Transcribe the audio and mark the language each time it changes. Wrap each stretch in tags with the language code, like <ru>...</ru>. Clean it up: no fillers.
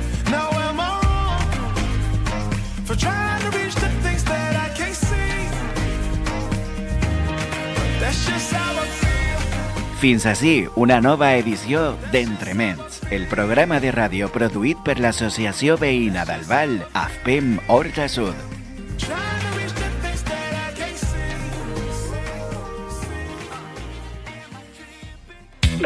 <en>Now am I wrong for trying to reach the things that I can't see? But that's just how I feel.</en> <ca>Fins ací una nova edició d'Entrements, el programa de ràdio produït per l'Associació Veïna d'Albal, AFPEM Horta Sud.</ca> <en>Trying to reach the things that I can't see.</en>